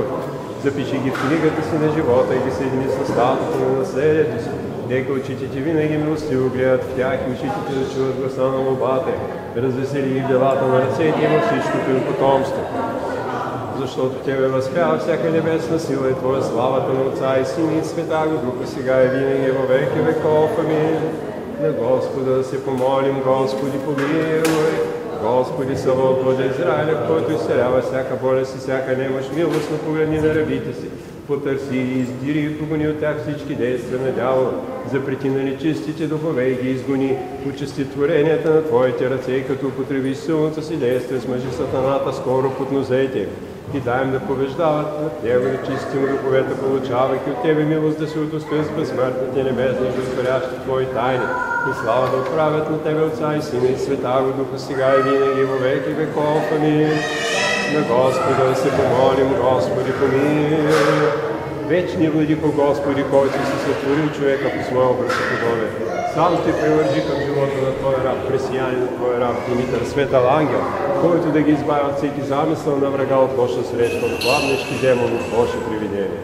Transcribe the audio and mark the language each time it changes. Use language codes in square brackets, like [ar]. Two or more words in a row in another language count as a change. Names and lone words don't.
[bg] Запиши ги в книгата си на живота и ги съедини с статуто на наследието си. Нека очите Ти винаги милостиво гледат в тях и ушите Ти да чуват гласа на молбата. Развесели ги в делата на ръцете им, всичкото им потомство. Защото Тебе възпява всяка небесна сила и Твоя славата на Отца и Сина и Святаго Духа, сега и винаги, [cu] во веки веков. [bg] Амин. На Господа да се помолим, Господи помилуй. Господи, Саваоф, Боже Израиля, който изцелява всяка болест и всяка немощ, милостно погледни на рабите си, потърси и издири и погони от тях всички действия на дявола, запрети на нечистите духове и ги изгони, почести творенията на Твоите ръце и като употреби силното си действие с мъжи сатаната скоро под нозете им. И дай им да побеждават над Него нечисти му духовете, получавайки от Тебе милост да се удостоят с безсмъртните небесни и досторящи Твои тайни. И слава да отправят на Тебе Отца и Сина и Святаго Духа, сега и винаги, [cu] во веки веков. [bg] Амин. На Господа да се помолим, Господи помилуй. Вечни владико, Господи, който си сътворил човека по своя образ и подобие. Сам Те привържи към живота на Твоя раб, Пресияни на Твоя раб Димитър, светъл ангел, който да ги избави от всеки замисъл на врага, от лоша среща, от пламнещи демони, от лоши привидения.